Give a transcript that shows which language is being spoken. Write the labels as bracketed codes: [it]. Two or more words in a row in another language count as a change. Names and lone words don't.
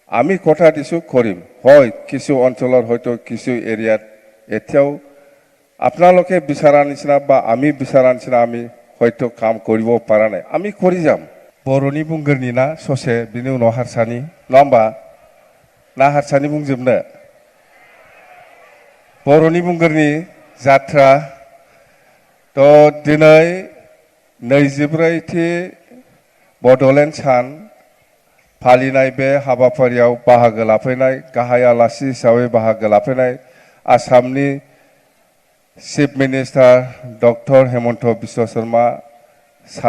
[as] আমি কথা দিছোঁ কৰিম হয় কিছু অঞ্চলৰ হয়তো কিছু এৰিয়াত এতিয়াও আপোনালোকে বিচৰা নিচিনা বা আমি বিচৰা নিচিনা আমি হয়তো কাম কৰিব পৰা নাই আমি কৰি যাম [brx] बर'नि बुंगोरनि ना ससे बिनि उनाव हारसानि नङा होमबा ना हारसानि बुंजोबनो बर'नि बुंगोरनि जात्रा थ' दिनै 24थि बड'लेण्ड सान फालिनाय बे हाबाफारियाव बाहागो लाफैनाय गाहाय आलासि हिसाबै बाहागो लाफैनाय आसामनि [en] chief minister [brx] डक्टर हेमन्त बिश्व शर्मा सार